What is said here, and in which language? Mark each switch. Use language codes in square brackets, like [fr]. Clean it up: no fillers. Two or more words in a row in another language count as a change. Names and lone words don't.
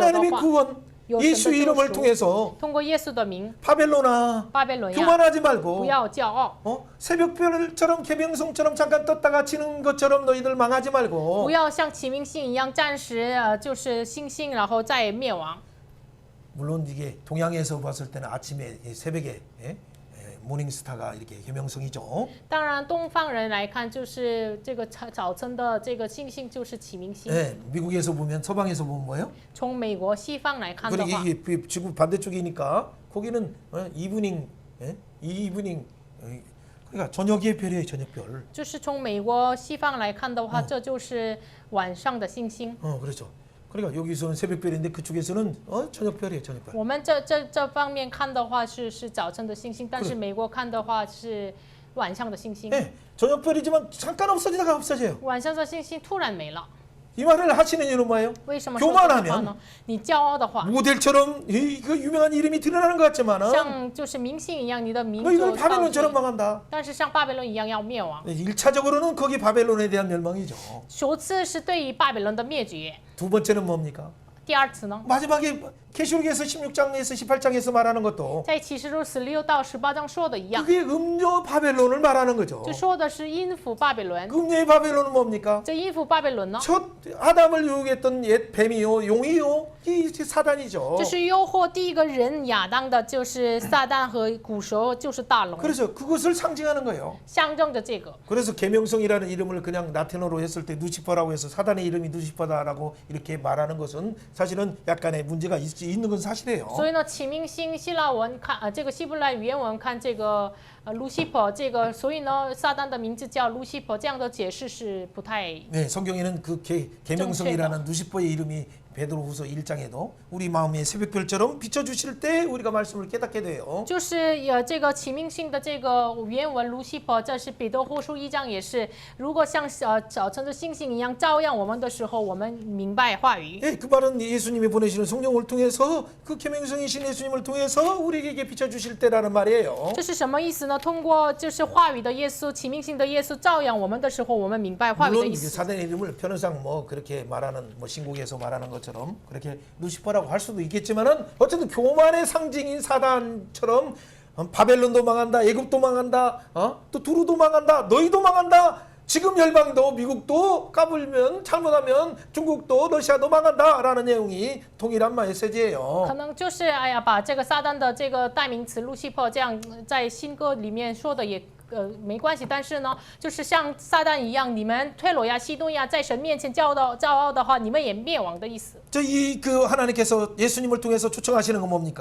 [ko] 하나님의 [zh] 话， [ko] 구원 예수 이름을 통해서 [zh] 通过耶稣的名， [ko] 바벨론아 [zh] 巴比伦呀， [ko] 교만하지 [zh] 不 [ko] 말고 [zh] 要骄傲， [ko] 새벽별처럼 계명성처럼 잠깐 떴다가 지는 것처럼 너희들 망하지 [zh] 不 [ko] 말고 [zh] 要像启明星一样暂时就是星星，然后再灭亡。 [ko] 물론 이게 동양에서 봤을 때는 아침에 새벽에 모닝스타가 이렇게 계명성이죠. [zh] 当然，东方人来看，就是这个早晨的这个星星就是启明星。 [ko] 미국에서 보면 서방에서 보면 뭐예요? [zh] 从美国西方来看的 [ko] 그리고 [zh] 话， [ko] 이게 지구 반대쪽이니까 거기는 [en] evening evening [ko] 그러니까 저녁의 별이에요. 저녁별. [zh] 就是从美国西方来看的话，这就是晚上的星星。 [ko] 그렇죠. 그러니까 여기서는 새벽별인데 그쪽에서는 저녁별이에요. 저녁별. [zh] 我们这方面看的话是早晨的星星，但是美国看的话是晚上的星星。 [ko] 저녁별이지만 잠깐 없어지다가 없어져요. [zh] 晚上的星星突然没了， [ko] 이 말을 하시는 이유는 뭐예요? [zh] 为什么说这句话 [ko] 교만하면 [zh] 呢？你骄傲的话， [ko] 모델처럼 그 유명한 이름이 드러나는 것 같지만은 [zh] 像就是明星一样，你的名 [ko] 너희들 [zh] 就高 [ko] 바벨론처럼 [zh] 举， [ko] 망한다. [zh] 但是像巴比伦一样要灭亡。 [ko] 1차적으로는 거기 바벨론에 대한 멸망이죠. [zh] 首次是对于巴比伦的灭绝， [ko] 두 번째는 뭡니까? [zh] 第二次呢， [ko] 마지막에 계시록에서 16장에서 18장에서 말하는 것도 [zh] 在启示录16到18章说的一样， [ko] 그게 음녀 바벨론을 말하는 거죠. [zh] 就说的是阴府巴比伦。 [ko] 그 음녀의 바벨론은 뭡니까? [zh] 这阴府巴比伦呢， [ko] 첫 아담을 유혹했던 옛 뱀이요, 용이요, 이 사단이죠. [zh] 这是诱惑第一个人亚当的，就是撒旦和古蛇，就是大龙， [ko] 그래서 그것을 상징하는 거예요. [zh] 象征着这个。 [ko] 그래서 계명성이라는 이름을 그냥 라틴어로 했을 때 누시퍼라고 해서 사단의 이름이 누시퍼다라고 이렇게 말하는 것은 사실은 약간의 문제가 있는 건 사실이에요. [zh] 所以呢，启明星希腊文看这个希伯来原文看这个Lucifer 这个，所以呢，撒旦的名字叫 Lucifer，这样的解释是不太 [ko] 네, 성경에는 그 계명성이라는 누시퍼의 이름이 베드로후서 1장에도 우리 마음의 새벽별처럼 비춰주실 때 우리가 말씀을 깨닫게 돼요. [zh] 就是这个启命性的这个原文 Lucifer， 这是彼得后书1章也是，如果像早晨的星星一样照亮我们的时候，我们明白话语。 [ko] 예, 그 말은 예수님이 보내시는 성령을 통해서 그 계명성이신 예수님을 통해서 우리에게 비춰주실 때라는 말이에요. [zh] 这是什么意思呢？通过就是话语的耶稣，启命性的耶稣照亮我们的时候，我们明白话语的 [ko] 물론 [zh] 意思。 [ko] 사단의 이름을 편의상 뭐 그렇게 말하는 뭐 신곡에서 말하는 것처럼 그렇게 루시퍼라고 할 수도 있겠지만은 어쨌든 교만의 상징인 사단처럼 바벨론도 망한다, 애굽도 망한다, 또 두루도 망한다, 너희도 망한다. 지금 열방도 미국도 까불면 잘못하면 중국도 러시아도 망한다라는 내용이 동일한 메시지예요. [zh] 可能就是哎呀，把这个撒旦的这个代名词 Lucifer 这样在新歌里面说的也没关系，但是呢，就是像撒旦一样，你们推罗亚、西东亚在神面前骄傲的话，你们也灭亡的意思。 [ko] 그 하나님께서 예수님을 통해서 초청하시는 건 뭡니까?